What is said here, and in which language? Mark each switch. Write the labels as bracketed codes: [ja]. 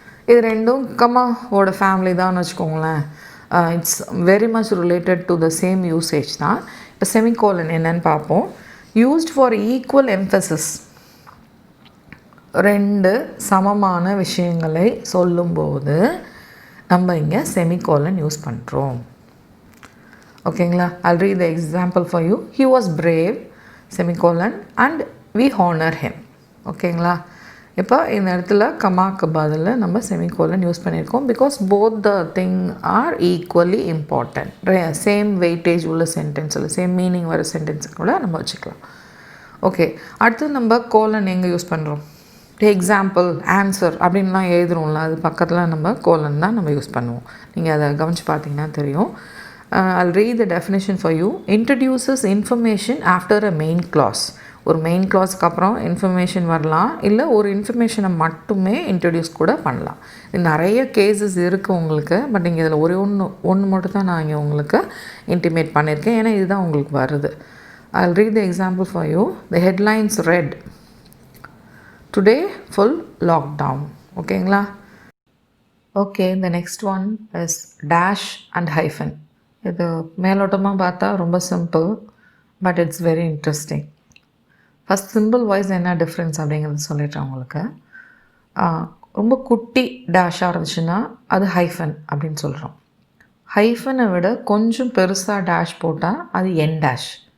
[ta] இது ரெண்டும் கமாவோட ஃபேமிலி தான் வச்சுக்கோங்களேன். [en] it's very much related to the same usage [ta] தான். இப்போ செமிகோலன் என்னன்னு பார்ப்போம். [en] Used for equal emphasis. [ta] 2 சமமான விஷயங்களை சொல்லும்போது நம்ம இங்கே செமிகோலன் யூஸ் பண்ணுறோம். ஓகேங்களா? [en] I'll read the example for you. He was brave, semicolon, and we honor him. [ta] ஓகேங்களா? இப்போ இந்த இடத்துல கமாக்கு பதில் நம்ம செமிகோலன் யூஸ் பண்ணியிருக்கோம். [en] Because both the thing are equally important. [ta] Same weightage உள்ள சென்டென்ஸில் சேம் மீனிங் வர சென்டென்ஸு கூட நம்ம வச்சுக்கலாம். ஓகே, அடுத்து நம்ம கோலன் எங்கே யூஸ் பண்ணுறோம்? எக்ஸாம்பிள், ஆன்சர் அப்படின்லாம் எழுதுறோம்ல, அது பக்கத்தில் நம்ம கோலன் தான் நம்ம யூஸ் பண்ணுவோம். நீங்கள் அதை கவனித்து பார்த்தீங்கன்னா தெரியும். [en] I'll read the definition for you. Introduces information after a main clause. [ta] ஒரு மெயின் கிளாஸ்க்கு அப்புறம் இன்ஃபர்மேஷன் வரலாம், இல்லை ஒரு இன்ஃபர்மேஷனை மட்டுமே இன்ட்ரடியூஸ் கூட பண்ணலாம். இது நிறைய கேசஸ் இருக்குது உங்களுக்கு. பட் இங்கே இதில் ஒன்று மட்டும் தான் நான் இங்கே உங்களுக்கு இன்டிமேட் பண்ணியிருக்கேன், ஏன்னா இதுதான் உங்களுக்கு வருது. [en] I'll read the example for you. The headlines read, "Today full lockdown." [ta] ஓகேங்களா? [en] Okay, the next one is dash and hyphen. [ta] இது மேலோட்டமாக பார்த்தா ரொம்ப simple, [en] But it's very interesting. [ta] First simple wise என்ன டிஃப்ரென்ஸ் அப்படிங்கிறது சொல்லிடுறேன் உங்களுக்கு. ரொம்ப குட்டி டேஷாக இருந்துச்சுன்னா அது ஹைஃபன் அப்படின்னு சொல்கிறோம். ஹைஃபனை விட கொஞ்சம் பெருசாக டேஷ் போட்டால் அது என் டேஷ்.